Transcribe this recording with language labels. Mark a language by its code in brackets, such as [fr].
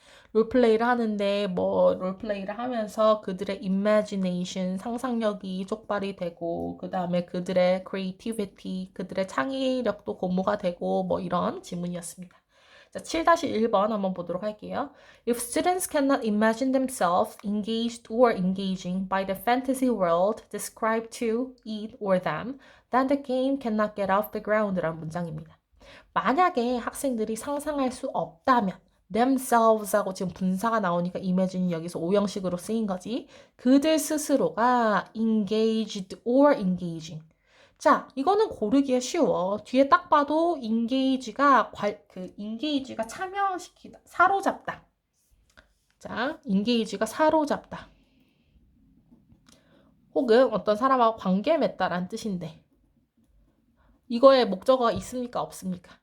[ko] 롤플레이를 하는데 뭐 롤플레이를 하면서 그들의 imagination, 상상력이 촉발이 되고 그 다음에 그들의 creativity, 그들의 창의력도 고무가 되고 뭐 이런 지문이었습니다. 자, 7-1번 한번 보도록 할게요. [en] If students cannot imagine themselves engaged or engaging by the fantasy world described to it or them, then the game cannot get off the ground [ko] 라는 문장입니다. 만약에 학생들이 상상할 수 없다면 themselves하고 지금 분사가 나오니까 imagine이 여기서 오형식으로 쓰인 거지. 그들 스스로가 [en] engaged or engaging. [ko] 자, 이거는 고르기에 쉬워. 뒤에 딱 봐도 engage가 참여시키다, 사로잡다. 자, engage가 사로잡다. 혹은 어떤 사람하고 관계 맺다라는 뜻인데 이거에 목적어가 있습니까? 없습니까?